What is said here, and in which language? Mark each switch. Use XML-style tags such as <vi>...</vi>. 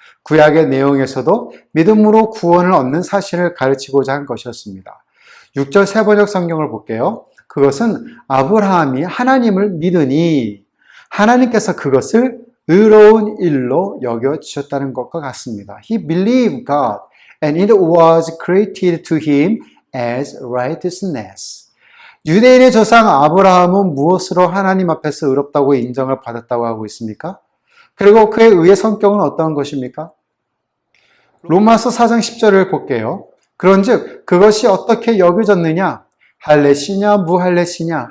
<ko>구약의 내용에서도 믿음으로 구원을 얻는 사실을 가르치고자 한 것이었습니다. 6절 세번역 성경을 볼게요. 그것은 아브라함이 하나님을 믿으니 하나님께서 그것을 의로운 일로 여겨주셨다는 것과 같습니다.</ko> <en>He believed God and it was credited to him as righteousness.</en> <ko>유대인의 조상 아브라함은 무엇으로 하나님 앞에서 의롭다고 인정을 받았다고 하고 있습니까? 그리고 그의 의의 성격은 어떠한 것입니까? 로마서 4장 10절을 볼게요. 그런즉 그것이 어떻게 여겨졌느냐? 할례시냐 무할례시냐?</ko>